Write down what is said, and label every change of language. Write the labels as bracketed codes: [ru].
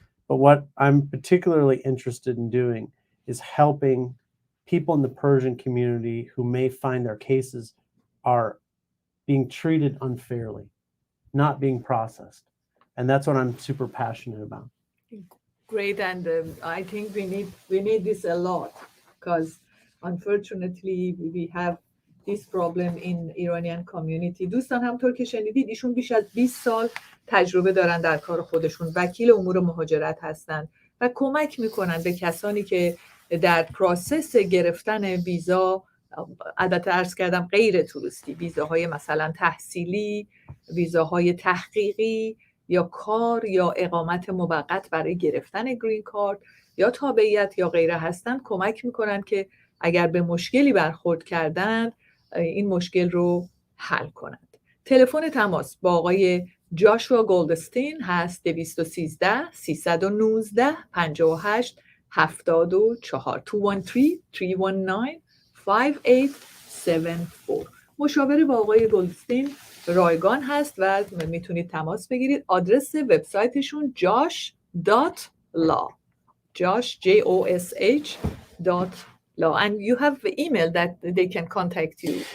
[en] But what I'm particularly interested in doing is helping people in the Persian community who may find their cases are being treated unfairly, not being processed. And that's what I'm super passionate about. Great, and I think we need this a lot, because unfortunately we have this problem in Iranian community. [fa] دوستان همطور که شنیدید ایشون بیش از 20 سال تجربه دارن در کار خودشون، وکیل امور مهاجرت هستن و کمک میکنن به کسانی که در پروسس گرفتن ویزا، البته عرض کردم غیر توریستی، ویزاهای مثلا تحصیلی، ویزاهای تحقیقی یا کار یا اقامت موقت برای گرفتن گرین کارت یا تابعیت یا غیره هستن، کمک میکنن که اگر به مشکلی برخورد کردن این مشکل رو حل کنند. تلفن تماس با آقای جاشوا گلدستین هست 213 319 58 74 213 319 5874. مشاوره با آقای گلدستین رایگان هست و میتونید تماس بگیرید. آدرس وبسایتشون [en] josh.law josh.law and you have the email that they can contact you.